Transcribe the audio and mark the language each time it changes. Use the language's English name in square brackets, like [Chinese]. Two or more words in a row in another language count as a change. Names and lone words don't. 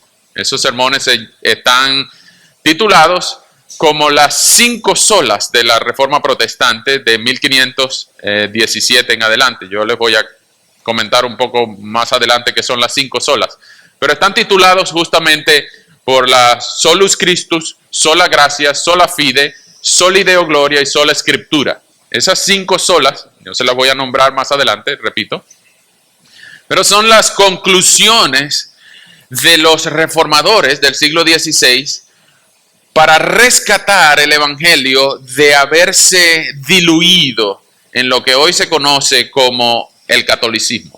[Spanish] Esos sermones están titulados como las 5 solas de la Reforma Protestante de 1517 en adelante. Yo les voy a comentar un poco más adelante qué son las 5 solas. Pero están titulados justamente por la [Latin] solus Christus, sola gratia, sola fide, sola Deo gloria [Spanish] y sola escritura. Esas 5 solas, yo se las voy a nombrar más adelante, repito, pero son las conclusiones de los reformadores del siglo XVI para rescatar el evangelio de haberse diluido en lo que hoy se conoce como el catolicismo.